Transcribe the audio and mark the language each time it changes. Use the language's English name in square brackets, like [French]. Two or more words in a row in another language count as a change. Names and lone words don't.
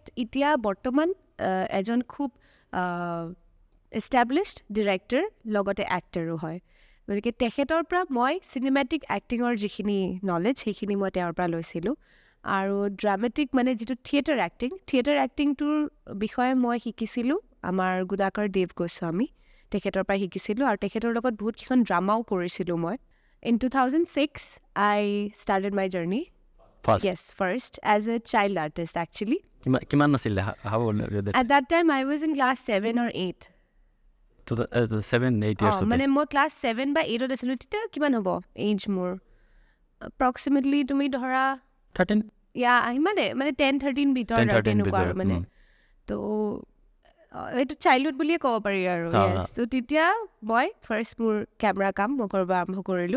[Assamese] এতিয়া বৰ্তমান এজন খুব [English] established director [Assamese] লগতে এক্টৰো হয় গতিকে তেখেতৰ পৰা মই [English] cinematic actingৰ [Assamese] যিখিনি নলেজ সেইখিনি মই তেওঁৰ পৰা লৈছিলোঁ আৰু ড্ৰামেটিক মানে যিটো [English] theatre actingটোৰ [Assamese] বিষয়ে মই শিকিছিলোঁ আমাৰ গুণাকৰ দেৱ গোস্বামী তেখেতৰ পৰা শিকিছিলোঁ আৰু তেখেতৰ লগত বহুতকেইখন ড্ৰামাও কৰিছিলোঁ মই [English] in 2006 I started my journey Yes, first as a child artist actually. [Assamese] কিমান আছিলে [English] how old were you At that time I was in class 7 or 8. So 7-8 years [Assamese] মানে মই ক্লাছ 7 বা 8ত আছিলোঁ তেতিয়া কিমান হ'ব এজ মোৰ approximately তুমি ধৰা 13 মানে 10-13 ভিতৰত তেনেকুৱা আৰু মানে তো এইটো চাইল্ডহুড বুলিয়ে ক'ব পাৰি আৰু তো তেতিয়া মই ফাৰ্ষ্ট মোৰ কেমেৰা কাম মই কৰিব আৰম্ভ কৰিলোঁ